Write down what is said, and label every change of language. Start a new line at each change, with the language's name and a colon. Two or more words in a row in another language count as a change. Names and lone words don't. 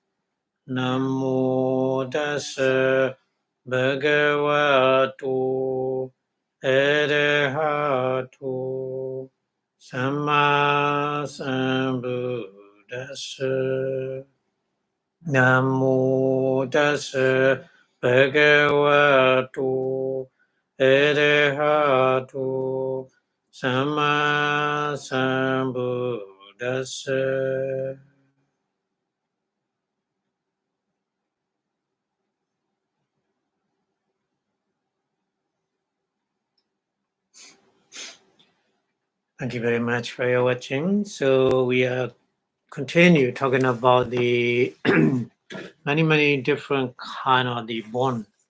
Pali: Namo Tassa Bhagavato Arahato Samma Sambuddhassa. Namo Tassa Bhagavato Arahato Samma Sambuddhassa.
English: Thank you very much for your watching. So we are continue talking about the many different kind of the bond.